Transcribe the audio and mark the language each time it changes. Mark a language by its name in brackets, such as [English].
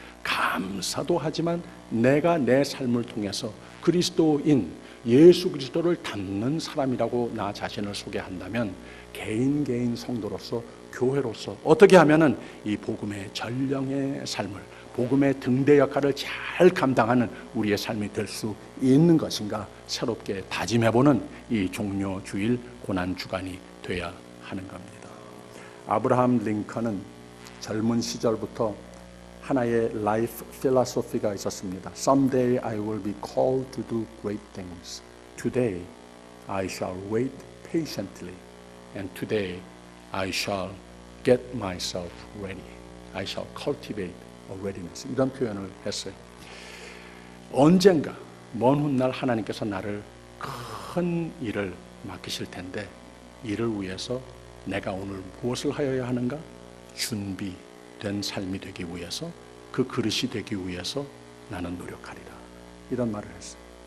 [Korean] 감사도 하지만 내가 내 삶을 통해서 그리스도인 예수 그리스도를 닮는 사람이라고 나 자신을 소개한다면 개인 성도로서 교회로서 어떻게 하면은 이 복음의 전령의 삶을, 복음의 등대 역할을 잘 감당하는 우리의 삶이 될 수 있는 것인가 새롭게 다짐해보는 이 종료 주일 고난 주간이 돼야 하는 겁니다. 아브라함 링컨은 젊은 시절부터 하나의 라이프 필로소피가 있었습니다. [English] Someday I will be called to do great things. Today I shall wait patiently. And today I shall get myself ready. I shall cultivate a readiness. [Korean] 이런 표현을 했어요. 언젠가 먼 훗날 하나님께서 나를 큰 일을 맡기실 텐데 이를 위해서 내가 오늘 무엇을 하여야 하는가? 준비된 삶이 되기 위해서, 그 그릇이 되기 위해서 나는 노력하리라. 이런 말을 했어요.